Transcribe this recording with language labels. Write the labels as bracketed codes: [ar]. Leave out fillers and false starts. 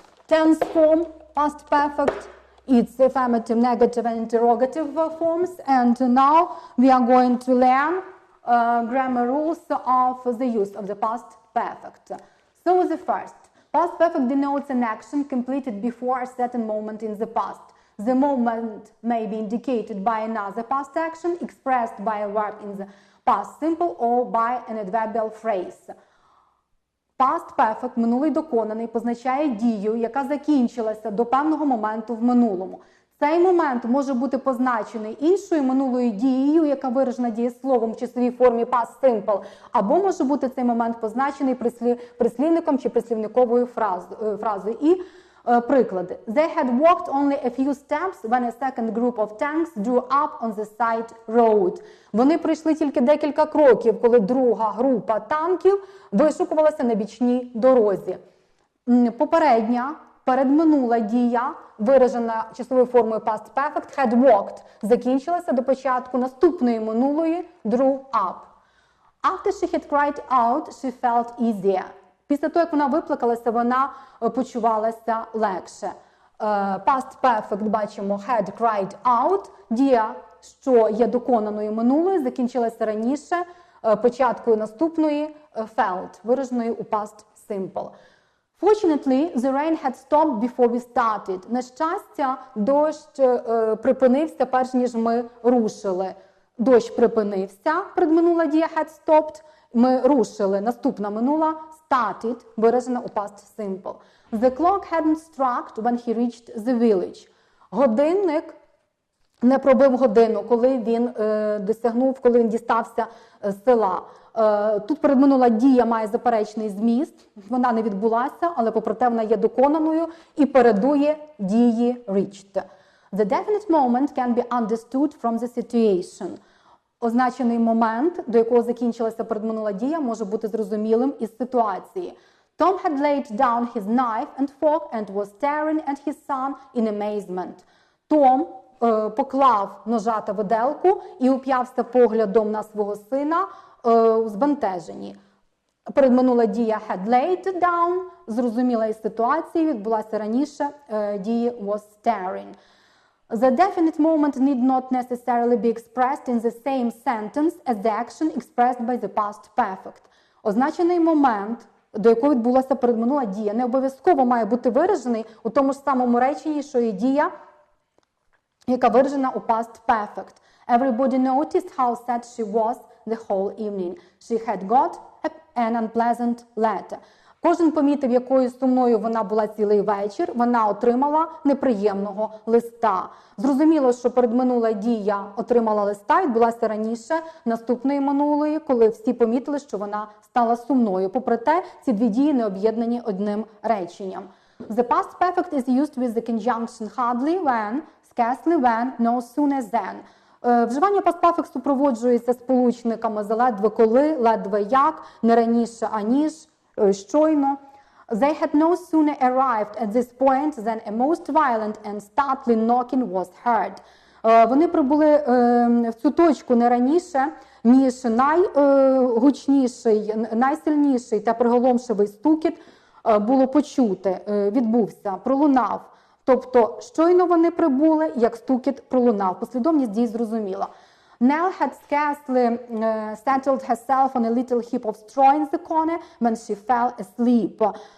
[en] Tense form, past perfect, its affirmative, negative and interrogative forms, and now we are going to learn grammar rules of the use of the past perfect. So the first, past perfect denotes an action completed before a certain moment in the past. The moment may be indicated by another past action expressed by a verb in the past simple or by an adverbial phrase. [uk] Past perfect, минулий доконаний, позначає дію, яка закінчилася до певного моменту в минулому. Цей момент може бути позначений іншою минулою дією, яка виражена дієсловом в числовій формі past simple, або може бути цей момент позначений прислівником чи прислівниковою фразою. І приклади. [en] They had walked only a few steps when a second group of tanks drew up on the side road. [uk] Вони пройшли тільки декілька кроків, коли друга група танків вишукувалася на бічній дорозі. Попередня, передминула дія, виражена числовою формою past perfect, had walked, закінчилася до початку наступної минулої drew up. [en] After she had cried out, she felt easier. [uk] Після того, як вона виплакалася, вона почувалася легше. Past perfect, бачимо, had cried out. Дія, що є доконаною минулою, закінчилася раніше, початкою наступної felt, вираженою у past simple. [en] Fortunately, the rain had stopped before we started. [uk] На щастя, дощ припинився, перш ніж ми рушили. Дощ припинився, предминула дія had stopped. Ми рушили, наступна минула started, виражена у past simple. [en] The clock hadn't struck when he reached the village. [uk] Годинник не пробив годину, коли він дістався з села. Тут передминула дія має заперечний зміст, вона не відбулася, але проте вона є доконаною і передує дії reached. [en] The definite moment can be understood from the situation. [uk] Означений момент, до якого закінчилася передминула дія, може бути зрозумілим із ситуації. [en] Tom had laid down his knife and fork and was staring at his son in amazement. [uk] Том поклав ножа та виделку і уп'явся поглядом на свого сина у збентеженні. Передминула дія had laid down, зрозуміла із ситуації, відбулася раніше, дії was staring. [en] The definite moment need not necessarily be expressed in the same sentence as the action expressed by the past perfect. [uk] Означений момент, до якого відбулася передминула дія, не обов'язково має бути виражений у тому ж самому реченні, що і дія, яка виражена у past perfect. [en] Everybody noticed how sad she was the whole evening. She had got an unpleasant letter. [uk] Кожен помітив, якою сумною вона була цілий вечір, вона отримала неприємного листа. Зрозуміло, що передминула дія отримала листа, відбулася раніше наступної минулої, коли всі помітили, що вона стала сумною. Попри те, ці дві дії не об'єднані одним реченням. [en] The past perfect is used with the conjunction hardly when, scarcely when, no sooner than. [uk] Вживання past perfect супроводжується сполучниками заледве коли, ледве як, не раніше аніж, щойно. [en] They had no sooner arrived at this point than a most violent and startling knocking was heard. [uk] Вони прибули в цю точку не раніше, ніж найгучніший, найсильніший та приголомшивий стукіт було почути, відбувся, пролунав. Тобто, щойно вони прибули, як стукіт пролунав. Послідовність дій зрозуміла. [en] Nell had scarcely settled herself on a little heap of straw in the corner when she fell asleep.